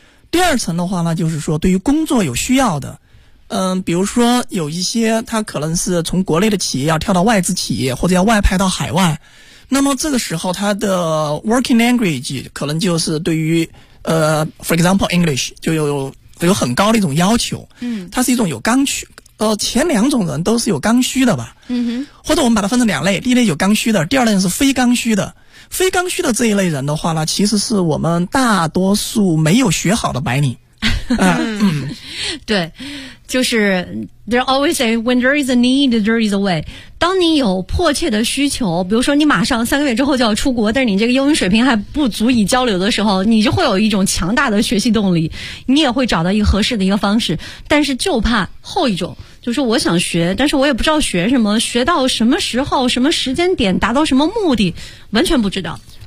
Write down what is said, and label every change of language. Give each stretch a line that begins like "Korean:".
Chinese: 第二层的话呢，就是说对于工作有需要的，比如说有一些他可能是从国内的企业要跳到外资企业，或者要外派到海外，那么这个时候他的 working language 可能就是对于for example English 就有很高的一种要求。它是一种有刚需，前两种人都是有刚需的吧。或者我们把它分成两类，第一类有刚需的，第二类是非刚需的。非刚需的这一类人的话呢，其实是我们大多数没有学好的白领。
English: 对，就是 they're always say when there is a need, there is a way.
Chinese: 当你有迫切的需求，比如说你马上三个月之后就要出国，但是你这个英语水平还不足以交流的时候，你就会有一种强大的学习动力，你也会找到一个合适的一个方式。但是就怕后一种，就是我想学，但是我也不知道学什么，学到什么时候、什么时间点、达到什么目的，完全不知道。